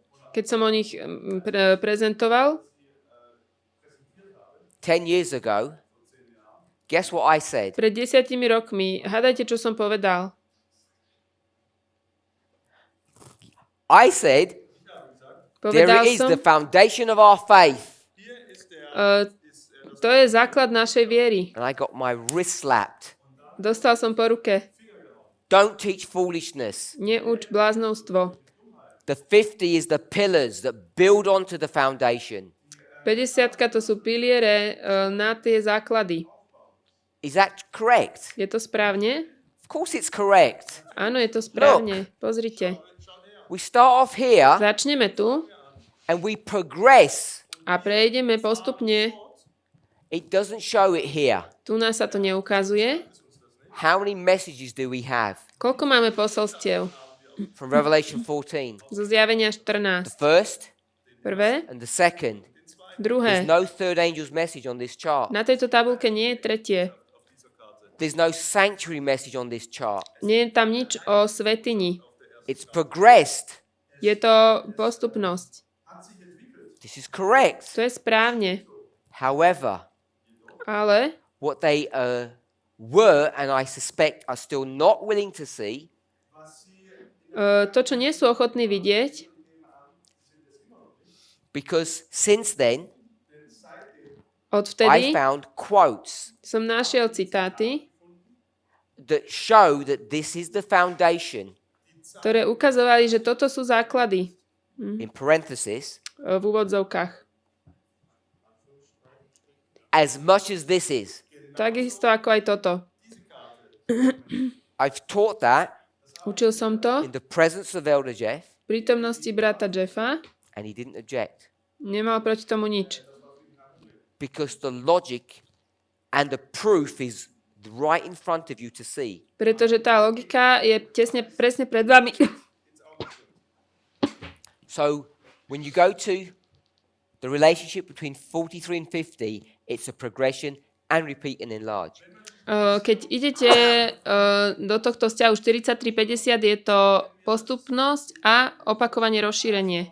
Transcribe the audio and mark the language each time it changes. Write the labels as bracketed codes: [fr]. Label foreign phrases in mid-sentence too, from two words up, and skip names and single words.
[sk] keď som o nich prezentoval, [en] 10 years ago, guess what I said? [sk] pred 10 rokmi, hádajte, čo som povedal. [en] I said, there [sk] Povedal [en] is [sk] som, [en] the foundation of our faith. [sk] to je základ našej viery. [en] And I got my wrist slapped. [sk] Dostal som po ruke. [en] Don't teach foolishness. [sk] Neuč bláznovstvo. [en] The 50 is the pillars that build onto the foundation. [sk] 50 to sú piliere na tie základy. [en] Is that correct? [sk] Je to správne? [en] Of course it's correct. [sk] Áno, je to správne. Pozrite. [en] We start off here [sk] Začneme tu [en] and we progress. [sk] a prejdeme postupne. [en] It doesn't show it here. [sk] Tu nás sa to neukazuje. [en] How many messages do we have [sk] Koľko máme posolstiev? [en] from Revelation 14? [sk] Zo zjavenia [en] The [sk] 14. [en] first [sk] Prvé, [en] and the second. [sk] druhé. [en] There's no third angel's message on this chart. [sk] Na tejto tabulke nie je tretie. [en] There's no sanctuary message on this chart. [sk] Nie je tam nič o svätyni. [en] It's progressed. [sk] Je to postupnosť. [en] This is correct. [sk] To je správne. [en] However, [sk] Ale [en] what they were, and I suspect are still not willing to see, [sk] to, čo nie sú ochotní vidieť, [en] because since then, I [sk] odvtedy [en] found quotes [sk] som našiel citáty, [en] that show that this is the foundation, [sk] ktoré ukazovali, že toto sú základy [en] in parenthesis, [sk] v úvodzovkách. [en] as much as this is. [sk] Takisto ako aj toto. [en] I've taught that [sk] Učil som to [en] in the presence of Elder Jeff, [sk] v prítomnosti brata Jeffa. [en] and he didn't object. [sk] Nemal proti tomu nič. [en] Because the logic and the proof is right in front of you to see. [sk] Pretože tá logika je presne pred vami. [en] So when you go to the relationship between 43 and 50, it's a progression and repeat and enlarge. [sk] Keď idete do tohto vzťahu 43-50, je to postupnosť a opakovanie, rozšírenie.